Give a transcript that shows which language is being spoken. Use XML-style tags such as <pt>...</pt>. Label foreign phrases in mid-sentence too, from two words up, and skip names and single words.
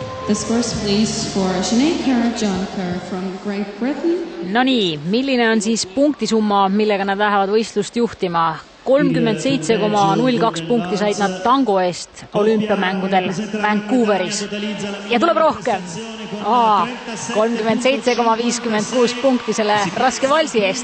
<en>The scores please for Sinead Kerr, John Kerr from Great Britain.</en> <et>No nii, milline on siis punktisumma, millega nad lähevad võistlust juhtima? 37,02 punkti said nad tango eest olümpiamängudel Vancouveris. Ja tuleb rohkem. 37,56 punkti selle raske valsi eest.</et>